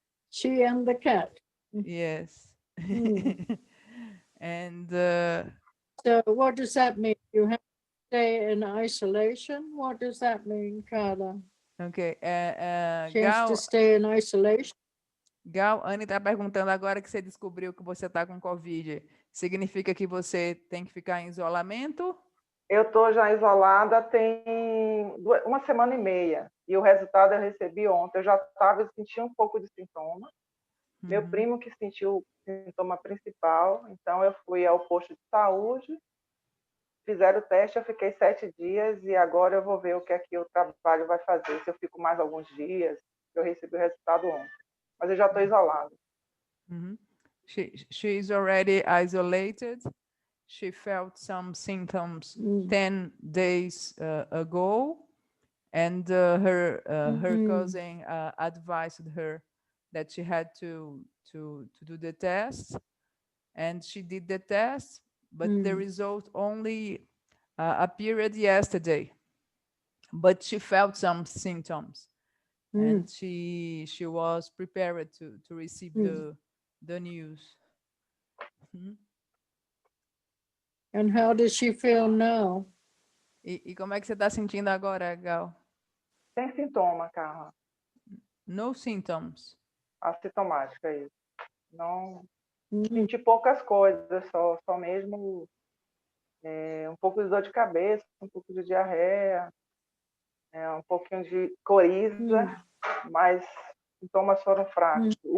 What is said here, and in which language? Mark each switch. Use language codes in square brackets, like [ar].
[en] She and the cat. Yes. And so what does that mean? You have to stay in isolation? What does that mean, Carla? Okay. She has to stay in isolation? [pt] Gal, Anne está perguntando agora que você descobriu que você está com Covid. Significa que você tem que ficar em isolamento? Eu estou já isolada tem 1 semana e meia. E o resultado eu recebi ontem. Eu já estava sentindo um pouco de sintoma. Meu primo que sentiu o sintoma principal. Então, eu fui ao posto de saúde. Fizeram o teste, eu fiquei 7 dias. E agora eu vou ver o que é que o trabalho vai fazer. Se eu fico mais alguns dias. Eu recebi o resultado ontem. Mas eu já estou isolada. [en] She is already isolated. She felt some symptoms 10 days ago, and her cousin advised her that she had to do the test, and she did the test, but the result only appeared yesterday. But she felt some symptoms, and she was prepared to receive the news. And how does she feel now? [pt] E como é que você está sentindo agora, Gal? Sem sintoma, Carla. [en] No symptoms. [pt] Assintomática, é isso. Não senti poucas coisas, só mesmo um pouco de dor de cabeça, um pouco de diarreia, um pouquinho de coriza, mas sintomas foram fracos.